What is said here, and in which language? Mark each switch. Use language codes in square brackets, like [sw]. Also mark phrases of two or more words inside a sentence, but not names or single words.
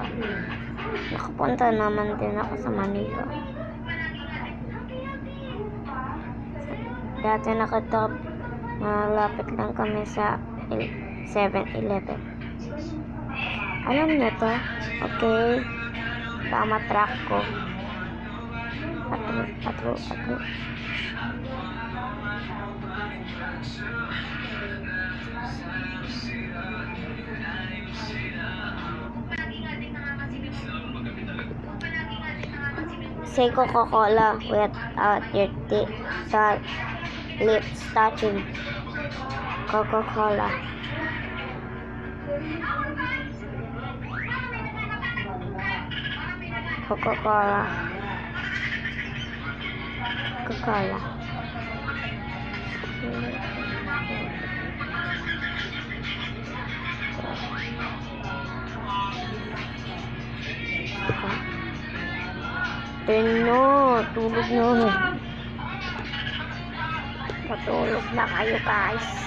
[tl] Nakapunta naman din ako sa Manila. Dati malapit lang kami sa 7-Eleven. Alam niyo to? Okay. Tama track ko. Atro. [en] Say Coca-Cola without your lips touching. Coca-Cola. Coca-Cola. Coca-Cola. [tl] Tulog no. Patulog na kayo, guys.